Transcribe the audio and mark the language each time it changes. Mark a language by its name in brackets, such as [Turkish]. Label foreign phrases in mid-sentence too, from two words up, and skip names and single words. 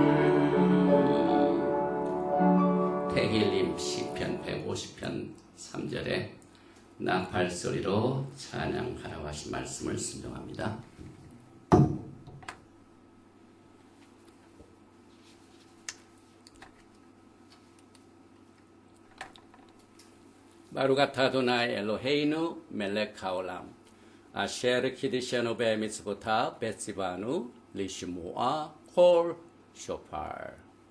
[Korean] 태길님 시편 150편 3절에 나 발소리로 찬양하라고 하신 말씀을 순종합니다. [Hebrew] ברוך אתה אדוני אלוהינו מלך העולם אשר קדשנו במצוותיו וציוונו לשמוע קול שופר.